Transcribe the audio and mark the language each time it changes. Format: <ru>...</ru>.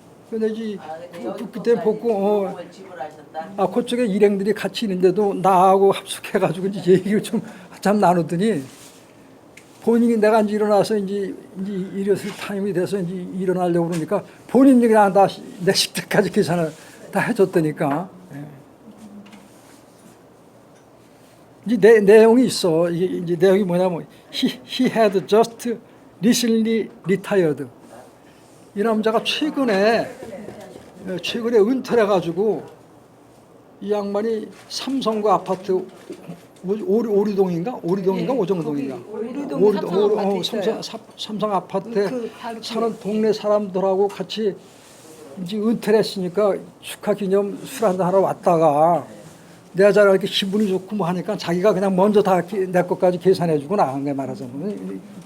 <ko>근데 이제 그때 보고 그쪽에 일행들이 같이 있는데도 나하고 합숙해가지고 이제 얘기를 좀 한참 나누더니 본인이 내가 이제 일어나서 이제 일어설 타임이 돼서 이제 일어나려고 그러니까 본인이 그냥 다 내 식대까지 계산을 다 해줬다니까. 이제 내용이 있어. 이제 내용이 뭐냐면</ko> <en>he had just recently retired.</en> <ko>이 남자가 최근에 은퇴를 해가지고 이 양반이 삼성구 아파트 오리동인가? 오리동인가? 오정동인가? 오리동 삼성 아파트 있어요. 삼성 아파트에 그 바로 사는 동네 사람들하고 같이 이제 은퇴를 했으니까 축하 기념 술 한잔 하러 왔다가 내가 잘 이렇게 기분이 좋고 뭐 하니까 자기가 그냥 먼저 다 내 것까지 계산해주고 나간 거야 말하자면.</ko>